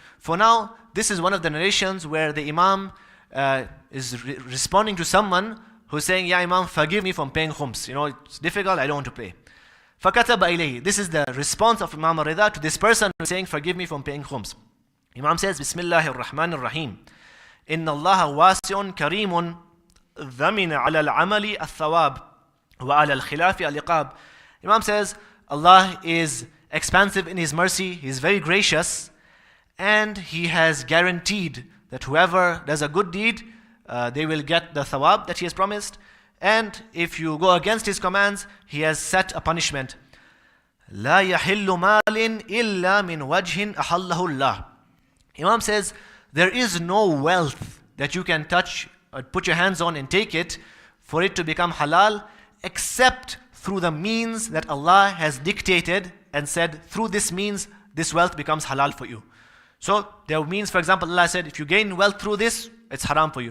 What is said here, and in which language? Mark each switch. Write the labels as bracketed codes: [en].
[en] For now, this is one of the narrations where the Imam is responding to someone who's saying, Ya Imam, forgive me from paying khums. It's difficult, I don't want to pay. [ar] فَكَتَبَ إِلَيْهِ. [en] This is the response of Imam al-Rida to this person who's saying, forgive me from paying khums. Imam says, [ar] Bismillahir Rahmanir Rahim. إِنَّ اللَّهَ وَاسِعٌ كَرِيمٌ ذَمِنَ عَلَى الْعَمَلِ الثَّوَابِ وَعَلَى الْخِلَافِ الْإِقَابِ. [en] Imam says, Allah is expansive in His mercy, He is very gracious, and He has guaranteed that whoever does a good deed, they will get the thawab that He has promised. And if you go against His commands, He has set a punishment. [ar] لا يحل مال إلا من وجه أحله الله. [en] Imam says, there is no wealth that you can touch or put your hands on and take it for it to become halal, except through the means that Allah has dictated and said, through this means, this wealth becomes halal for you. So there means, for example, Allah said, if you gain wealth through this, it's haram for you.